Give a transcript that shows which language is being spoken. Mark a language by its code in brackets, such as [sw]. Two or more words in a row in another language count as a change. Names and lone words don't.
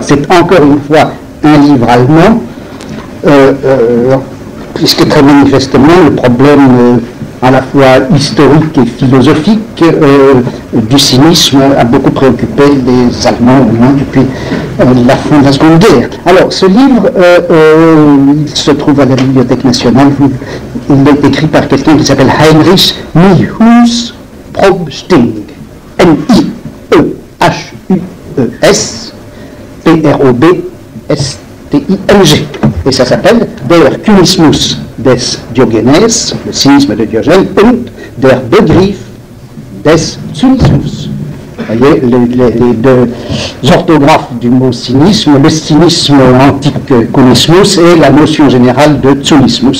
[fr] C'est encore une fois un livre allemand, puisque très manifestement le problème à la fois historique et philosophique du cynisme a beaucoup préoccupé les Allemands au moins depuis la fin de la Seconde Guerre. Alors ce livre, il se trouve à la Bibliothèque nationale. Il est écrit par quelqu'un qui s'appelle Heinrich Niehus Probsting, N-I-E-H-U-E-S P-R-O-B-S-T-I-N-G, et ça s'appelle Der Kynismus des Diogenes, le cynisme de Diogène, und der Begriff des Zynismus. Vous voyez les deux orthographes du mot cynisme, le cynisme antique kunismus et la notion générale de zynismus.